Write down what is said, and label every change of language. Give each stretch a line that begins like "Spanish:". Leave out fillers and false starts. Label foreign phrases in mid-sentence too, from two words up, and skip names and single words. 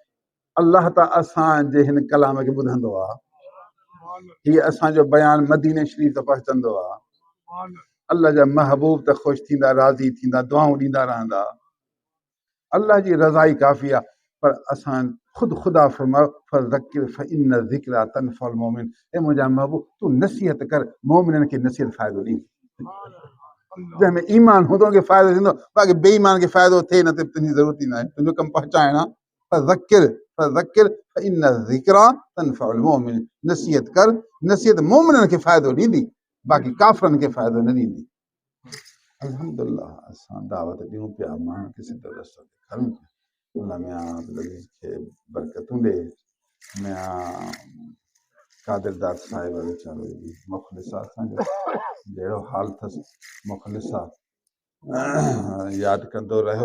Sindhi: अल्लाह त असांजे हिन कलाम खे ॿुधंदो आहे, हीअ असांजो बयानु मदीने शरीफ़ त पहुचंदो आहे। अल्लाह जा महबूब त ख़ुशि थींदा, राज़ी थींदा, दुआऊं ॾींदा रहंदा। अल्लाह जी रज़ाई काफ़ी आहे, पर असां ख़ुदा फरमायो
Arabic: فذكر فإن الذكرى تنفع المؤمنين,
Sindhi: ए मुंहिंजा महबूब तूं नसीहत कर, मोमिननि खे नसीहत फ़ाइदो ॾींदी। जंहिंमें ईमान हूंदो उनखे फ़ाइदो थींदो, बाक़ी बेईमान खे फ़ाइदो थिए न थिए तुंहिंजी ज़रूरत ई न आहे, तुंहिंजो कमु पहुचाइण आहे।
Arabic: فذكر فإن الذكرى تنفع المؤمنين,
Sindhi: नसीहत कर, नसीहत मोमिननि खे फ़ाइदो ॾींदी, बाक़ी काफ़िरनि खे फ़ाइदो न ॾींदी। अल्हम्दुलिल्लाह असां दावत ॾियूं पिया, माण्हुनि खे सिधो रस्तो ॾेखारूं पिया। अल्लाह मियां अब्दुल अज़ीज़ खे बरकतूं ॾे। मियां कादिर दाद साहिब वीचारो मुख़लिस आहे, असांजो जहिड़ो हाल अथसि मुख़लिस आहे, यादि कंदो रहियो।